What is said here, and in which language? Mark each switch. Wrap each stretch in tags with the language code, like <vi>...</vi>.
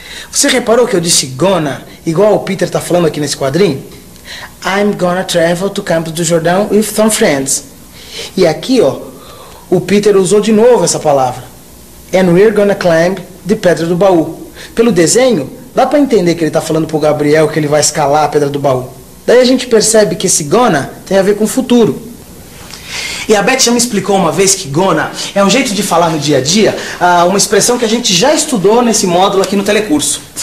<pt>Você reparou que eu disse gonna, igual o Peter está falando aqui nesse quadrinho?</pt> <en>I'm gonna travel to Campos do Jordão with some friends.</en> <pt>E aqui, ó, o Peter usou de novo essa palavra.</pt> <en>And we're gonna climb the Pedra do Baú.</en> <pt>Pelo desenho, dá para entender que ele está falando pro Gabriel que ele vai escalar a Pedra do Baú. Daí a gente percebe que esse gonna tem a ver com o futuro. E a Beth já me explicou uma vez que gonna é um jeito de falar no dia a dia, uma expressão que a gente já estudou nesse módulo aqui no telecurso.</pt>